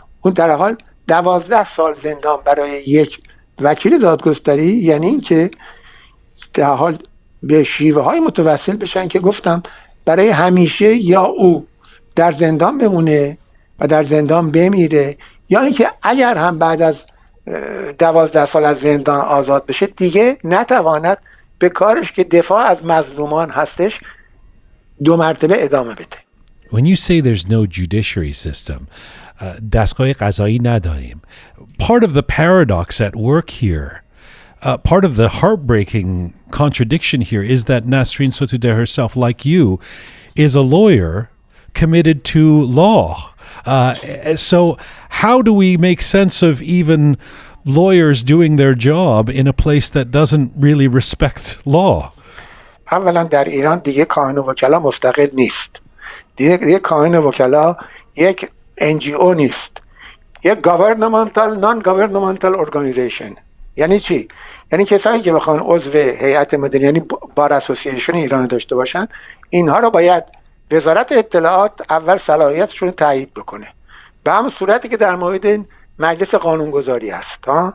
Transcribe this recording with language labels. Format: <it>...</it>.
<fa>اون در حال 12 سال زندان برای یک وکیل دادگستری، یعنی اینکه در حال به شیوه های متوسل بشن که گفتم برای همیشه یا او در زندان بمونه و در زندان بمیره، یا اینکه اگر هم بعد از 12 سال از زندان آزاد بشه دیگه نتواند به کارش که دفاع از مظلومان هستش 2 مرتبه ادامه بده.</fa> <en>When you say there's no judiciary system,</en> <fa>دستگاه قضایی نداریم.</fa> <en>Part of the paradox at work here, part of the heartbreaking contradiction here is that Nasrin Sotoudeh herself, like you, is a lawyer committed to law. So how do we make sense of even lawyers doing their job in a place that doesn't really respect law?</en> <fa>اولا در ایران دیگه کاهن وکلا مستقل نیست. دیگه کاهن وکلا یک NGO نیست.</fa> <en>یک non governmental organization.</en> <fa>یعنی چی؟ یعنی کسایی که بخوان عضو هیئت مدیره، یعنی بار اسوسییشن ایران داشته باشن، اینها رو باید وزارت اطلاعات اول صلاحیتشون تایید بکنه، به همون صورتی که در مورد مجلس قانونگذاری است.</fa>